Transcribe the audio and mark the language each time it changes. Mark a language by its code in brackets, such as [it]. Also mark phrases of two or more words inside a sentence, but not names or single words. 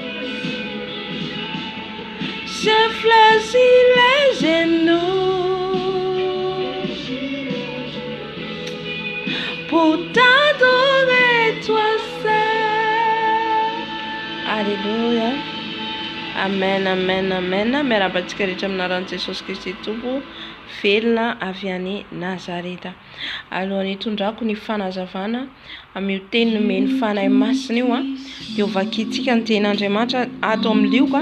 [fr] J'ai fléchi les genoux pour t'adorer toi seul. Alléluia. Amen, amen, amen. [mg] Miarabantsika rehetra aminaran'i Jesosy Kristy Tompo velona avy any Nazareta. Alohan'ny hitondrako ny fanazavana amin'ny teny nomeny fanahy masina io dia ho vakintsika ny tenin'Andriamanitra ato amin'ny Lioka.